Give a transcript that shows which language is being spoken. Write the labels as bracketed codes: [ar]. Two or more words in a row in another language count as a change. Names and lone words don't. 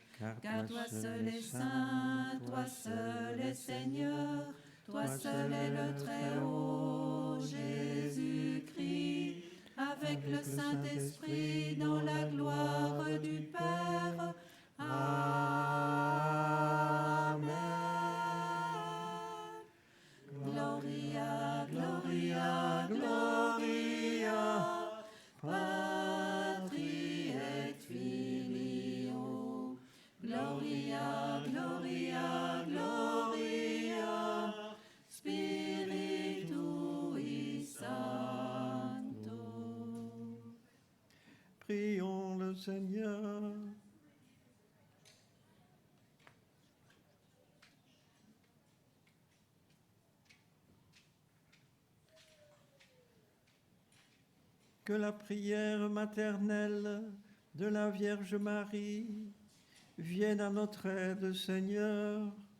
[fr] car toi seul est saint, toi seul est Seigneur, toi seul est le Très-Haut, Jésus-Christ, avec le Saint-Esprit dans la gloire du Père. Amen. [la] Gloria, Gloria, Gloria, Patri et Filio. Gloria, Gloria, Gloria, Spiritui Sancto. [fr] Prions le Seigneur. Que la prière maternelle de la Vierge Marie vienne à notre aide, Seigneur.